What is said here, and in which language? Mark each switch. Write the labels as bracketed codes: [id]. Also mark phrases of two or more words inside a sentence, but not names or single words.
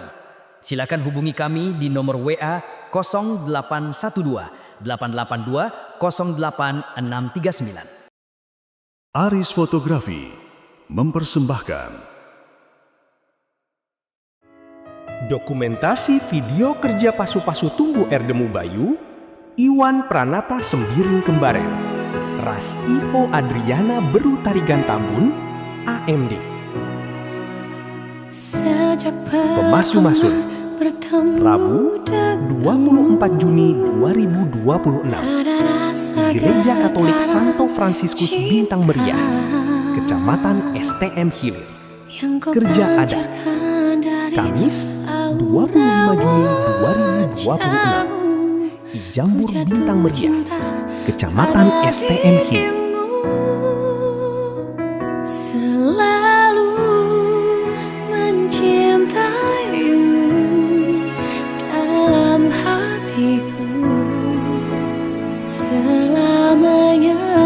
[id] Silakan hubungi kami di nomor WA 0812 882 08639. Aris Fotografi mempersembahkan dokumentasi video [btx] kerja pasu-pasu tumbuh [id] Erdemu Bayu, Iwan Pranata Sembiring Kembaren, Ras Ivo Adriana Beru Tarigan Tambun, AMD. Pemasu-masun, Rabu 24 Juni 2026, Gereja Katolik Santo Fransiskus Bintang Meriah, Kecamatan STM Hilir, Kerja Adat, Kamis 25 Juni 2026, Ijambur Bintang Meriah, Kecamatan STM Hilir. Selalu mencintaimu dalam hatiku selamanya.